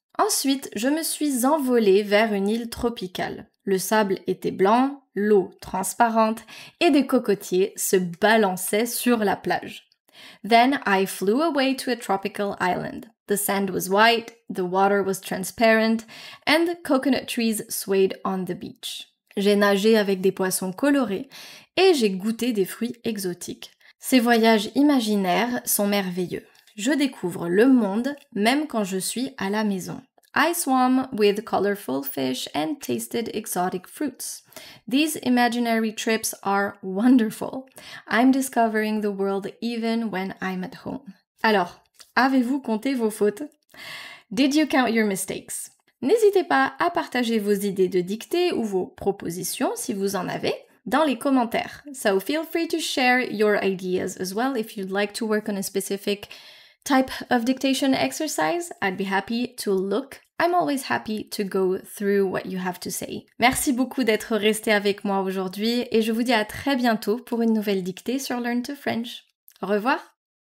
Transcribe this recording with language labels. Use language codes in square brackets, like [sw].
[fr] Ensuite, je me suis envolée vers une île tropicale. Le sable était blanc, l'eau transparente et des cocotiers se balançaient sur la plage. [en] Then I flew away to a tropical island. The sand was white, the water was transparent, and the coconut trees swayed on the beach. [fr] J'ai nagé avec des poissons colorés et j'ai goûté des fruits exotiques. Ces voyages imaginaires sont merveilleux. Je découvre le monde même quand je suis à la maison. [en] I swam with colorful fish and tasted exotic fruits. These imaginary trips are wonderful. I'm discovering the world even when I'm at home. [fr] Alors, avez-vous compté vos fautes? [en] Did you count your mistakes? [fr] N'hésitez pas à partager vos idées de dictée ou vos propositions si vous en avez dans les commentaires. [en] So feel free to share your ideas as well if you'd like to work on a specific type of dictation exercise. I'd be happy to look. I'm always happy to go through what you have to say. [fr] Merci beaucoup d'être resté avec moi aujourd'hui et je vous dis à très bientôt pour une nouvelle dictée sur Learn to French. Au revoir!